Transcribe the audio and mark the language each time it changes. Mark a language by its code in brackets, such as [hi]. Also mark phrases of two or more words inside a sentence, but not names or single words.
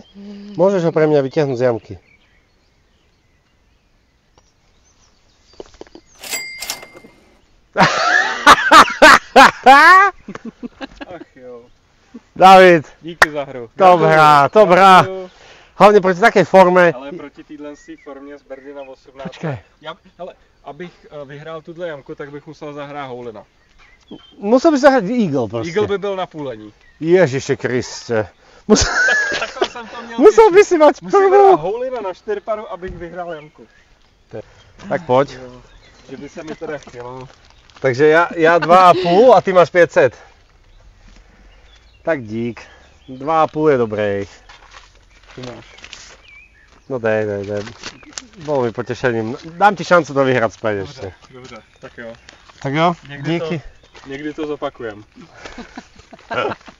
[sk] Môžeš ho pre mňa vytiahnuť z jamky. [cs] Ach jo. [sk] David, [cs] Díky za hru. [sk] to hrá. Hlavne proti takej forme. [cs] Ale proti téhle formě z Berdy na 18. Počkej. Hele, abych vyhrál tuhle jamku, tak bych musel zahrát Houlina. [sk] Musel by zahrať Eagle proste. [cs] Eagle by byl na půlení. Ježiši Kriste. Takhle jsem to měl. [sk] Musel by si mať [cs] Musím [sk] prvú. [cs] hrát Houlina na 4 abych vyhrál jamku. [sk] Tak poď. [cs] Jo. Že by se mi teda chtělo. [sk] Takže ja 2,5 a ty máš 500. Tak dík. [cs] 2,5 je dobrý. [sk] Tu máš. [cs] No dej. [sk] Bolo mi potešením. Dám ti šancu to vyhrať späť ešte. [cs] Dobře, tak jo. Tak jo, Někdy díky. Někdy to zopakujem.